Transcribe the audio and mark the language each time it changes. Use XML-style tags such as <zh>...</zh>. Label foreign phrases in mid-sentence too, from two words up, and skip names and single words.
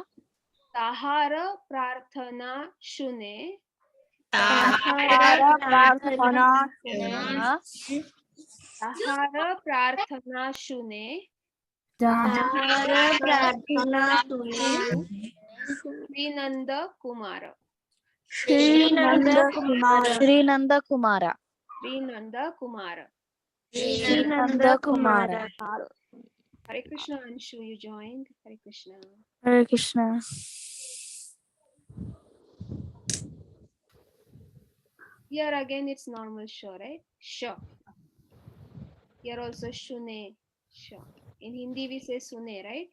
<bn>তাহারা প্রার্থনা শুনে. তাহারা প্রার্থনা তাহারা প্রার্থনা শুনে. তাহারা প্রার্থনা শুনে. Srinanda Kumara. Srinanda Kumara. Srinanda Kumara. Srinanda Kumara. Srinanda Kumara.</bn> <en>Hare Krishna, Anshu, you joined. Hare Krishna. Hare Krishna. Here again it's normal sha, right? Sha. Here also shune, sha. In Hindi we say sune, right?</en>